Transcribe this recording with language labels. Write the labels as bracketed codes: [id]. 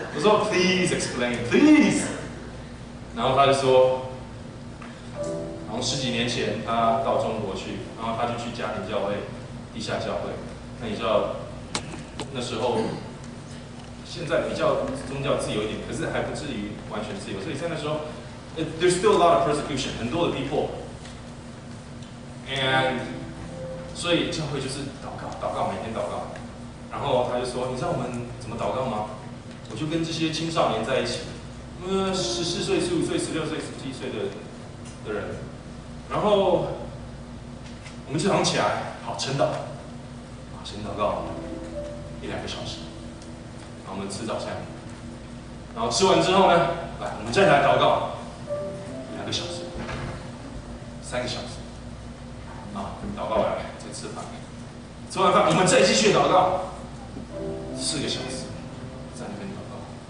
[zh] 我说 [en] Please explain, please。 [zh] 然后他就说。从10几年前，他到中国去，然后他就去家庭教会、地下教会。那你知道，那时候现在比较宗教自由一点，可是还不至于完全自由。所以在那时候 ， [en] there's still a lot of persecution， [zh] 很多的逼迫。 [en] And [zh] 所以教会就是祷告，每天祷告。然后他就说：“你知道我们怎么祷告吗？” 我就跟这些青少年在一起，14岁、15岁、16岁、17岁的人。然后我们就早上起来，好晨祷，先祷告1、2个小时，然后我们吃早餐，然后吃完之后呢，来我们再来祷告2个小时、3个小时，祷告完再吃饭，吃完饭我们再继续祷告4个小时，在那边祷告。